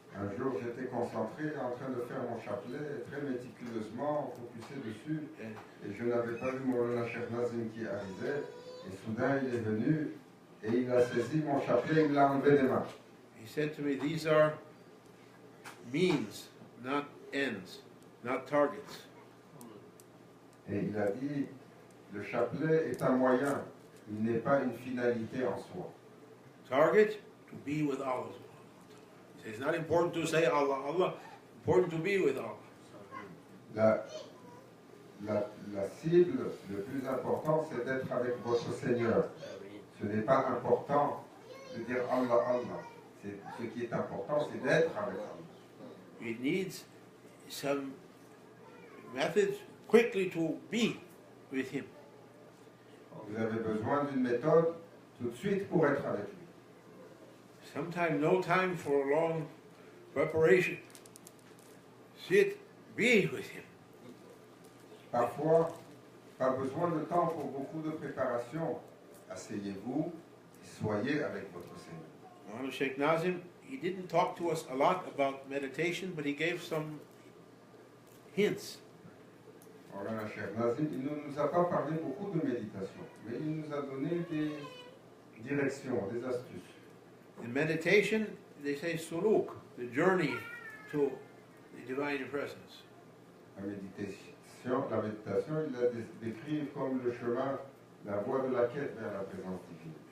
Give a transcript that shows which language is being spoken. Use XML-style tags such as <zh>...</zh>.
<fr>Un jour, j'étais concentré en train de faire mon chapelet, très méticuleusement, focusé dessus, et je n'avais pas vu mon Cheikh Nazim qui arrivait, et soudain il est venu, et il a saisi mon chapelet, il me l'a enlevé des mains.</fr> <en>He said to me, these are means, not ends, not targets.</en> <fr>Et il a dit, le chapelet est un moyen, il n'est pas une finalité en soi.</fr> <en>Target, to be with Allah. He says, it's not important to say Allah, Allah, important to be with Allah.</en> <fr>La cible, le plus important, c'est d'être avec votre Seigneur. Ce n'est pas important de dire Allah, Allah. Ce qui est important, c'est d'être avec Allah.</fr> <en>It needs some methods quickly to be with Him.</en> <fr>Vous avez besoin d'une méthode tout de suite pour être avec lui.</fr> <en>Sometimes no time for long preparation. Sit, be with Him.</en> <fr>Parfois, pas besoin de temps pour beaucoup de préparation. Asseyez-vous et soyez avec votre Seigneur.</fr> <en>Maulana Sheikh Nazim, he didn't talk to us a lot about meditation, but he gave some hints.</en> <fr>Maulana Cheikh Nazim, il ne nous a pas parlé beaucoup de méditation, mais il nous a donné des directions, des astuces.</fr> <en>In meditation, they say suluk, the journey to the divine presence.</en> <fr>La méditation, il la décrit comme le chemin, la voie de la quête vers la présence divine.</fr>